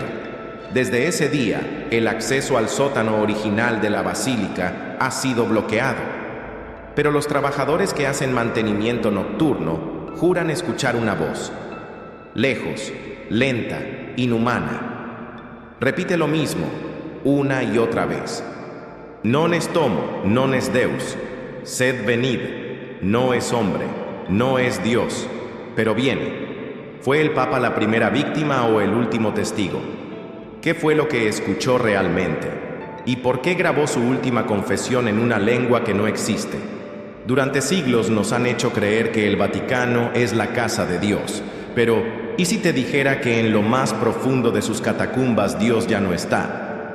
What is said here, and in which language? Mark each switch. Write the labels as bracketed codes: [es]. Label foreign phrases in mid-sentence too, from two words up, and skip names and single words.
[es] Desde ese día, el acceso al sótano original de la basílica ha sido bloqueado. Pero los trabajadores que hacen mantenimiento nocturno juran escuchar una voz, lejos, lenta, inhumana. Repite lo mismo, una y otra vez. [la] Non est homo, non est Deus, sed venid. [es] No es hombre, no es Dios, pero viene. ¿Fue el Papa la primera víctima o el último testigo? ¿Qué fue lo que escuchó realmente? ¿Y por qué grabó su última confesión en una lengua que no existe? Durante siglos nos han hecho creer que el Vaticano es la casa de Dios, pero ¿y si te dijera que en lo más profundo de sus catacumbas Dios ya no está?